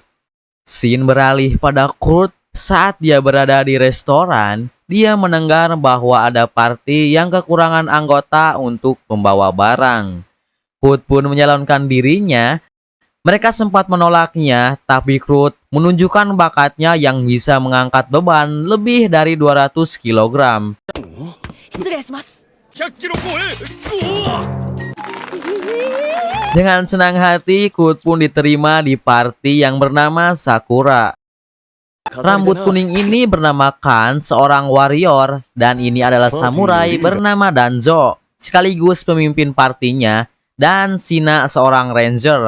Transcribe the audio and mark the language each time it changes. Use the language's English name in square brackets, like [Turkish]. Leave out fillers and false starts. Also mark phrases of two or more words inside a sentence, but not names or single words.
[Indonesian] Scene beralih pada Kurt saat dia berada di restoran. Dia mendengar bahwa ada party yang kekurangan anggota untuk membawa barang. Kurt pun menyalonkan dirinya. Mereka sempat menolaknya, tapi Kurt menunjukkan bakatnya yang bisa mengangkat beban lebih dari 200 kg. [Japanese] 失礼します。 100キロ超え。うわ。 [Indonesian] Dengan senang hati, Kurt pun diterima di party yang bernama Sakura. Rambut kuning ini bernama Kan, seorang warrior, dan ini adalah samurai bernama Danzo, sekaligus pemimpin partinya, dan Shina, seorang ranger.